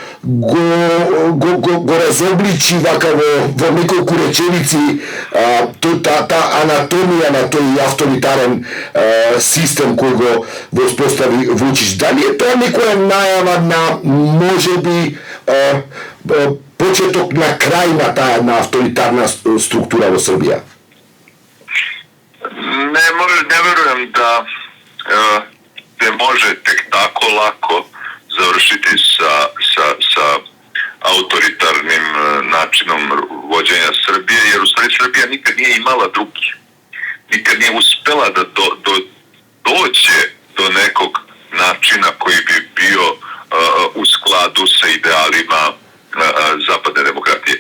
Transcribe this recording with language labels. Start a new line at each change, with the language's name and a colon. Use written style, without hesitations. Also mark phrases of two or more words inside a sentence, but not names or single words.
Macedonian: го разобличи вака во неколку реченици та анатомија на тој авторитарен систем кој го воспостави Вучич. Дали е тоа некоја најава на можеби почеток на крај на таа една авторитарна структура во Србија? Не верувам да се може
Serbian: тек тако лако završiti sa autoritarnim načinom vođenja Srbije, jer u stvari Srbija nikad nije imala drugi. Nikad nije uspela da dođe do nekog načina koji bi bio u skladu sa idealima zapadne demokratije.